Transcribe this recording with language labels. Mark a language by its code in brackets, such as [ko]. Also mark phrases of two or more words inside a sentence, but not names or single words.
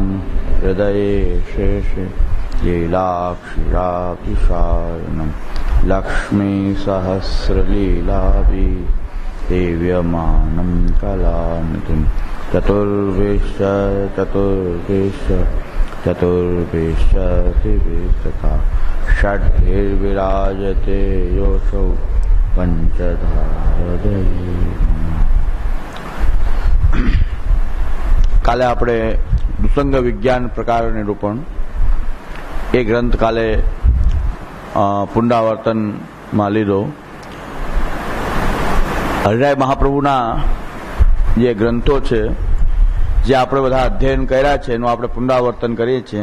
[sa] हृदये शेषे लीलाक्षिरातिशायनं लक्ष्मीसहस्रलीलाभि सेव्यमानं कलानिधिं चतुर्विंशतिवेशता षड्भिर्विराजते योऽसौ पंचधारदये। [gu] કાલે આપણે દુસંગ વિજ્ઞાન પ્રકાર નિરૂપણ એ ગ્રંથ કાલે પુનરાવર્તનમાં લીધો. હરિરાય મહાપ્રભુના જે ગ્રંથો છે જે આપણે બધા અધ્યયન કર્યા છે એનું આપણે પુનરાવર્તન કરીએ છીએ.